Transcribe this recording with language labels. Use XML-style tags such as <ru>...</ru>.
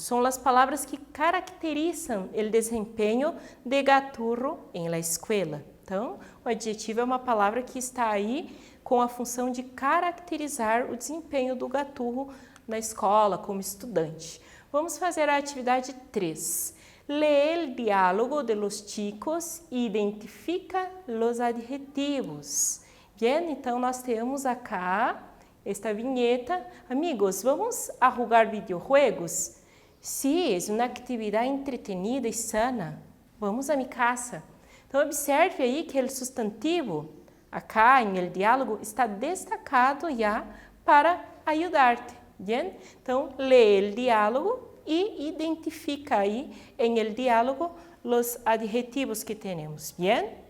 <pt>São as palavras que caracterizam o desempenho de Gaturro em</pt> <es>la escuela.</es> <pt>Então, o adjetivo é uma palavra que está aí com a função de caracterizar o desempenho do Gaturro na escola, como estudante. Vamos fazer a atividade 3.</pt> <es>Lee</es> <pt>o diálogo</pt> <es>de los chicos e identifica los adjetivos.</es> <pt>Bien, então nós temos acá esta vinheta.</pt> <es>Amigos, vamos a jugar videojuegos? Sí, es una actividad entretenida y sana. Vamos a mi casa.</es> <pt>Então observe aí que o substantivo acá em</pt> <es>el diálogo</es> <pt>está destacado já para ajudar-te. Bien? Então, lê o diálogo e identifica aí em</pt> <es>el diálogo</es> <pt>os adjetivos que temos. Bien?</pt>